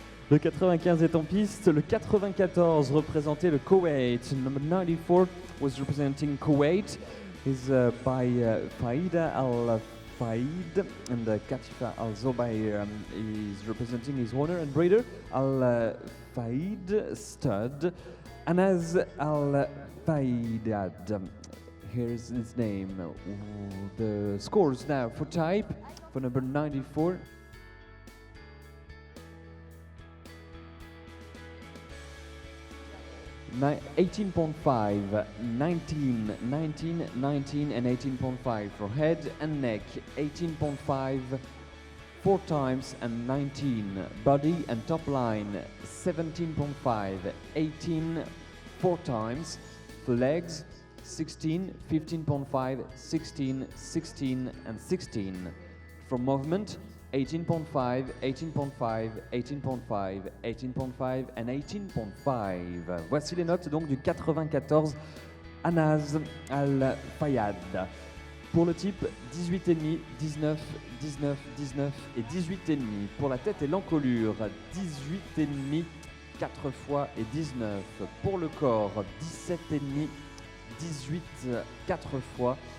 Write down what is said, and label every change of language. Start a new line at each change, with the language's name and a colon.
French: Le 95 est en piste, le 94 représentait le Koweït.
English: Number 94 was representing Kuwait. Is by Faida Al-Faid, and Katifa Al-Zobair is representing his owner and breeder, Al-Faid stud, Anas Al-Faidad. Here's his name. The scores now for type, for number 94. 18.5, 19, 19, 19 and 18.5 for head and neck, 18.5 4 times and 19, body and top line, 17.5, 18 4 times, for legs, 16, 15.5, 16, 16 and 16, for movement, 18.5, 18.5, 18.5, 18.5 and 18.5.
French: Voici les notes donc du 94 Anas Al-Fayyad. Pour le type, 18,5, 19, 19, 19 et 18,5. Pour la tête et l'encolure, 18,5, 4 fois et 19. Pour le corps, 17,5, 18, 4 fois.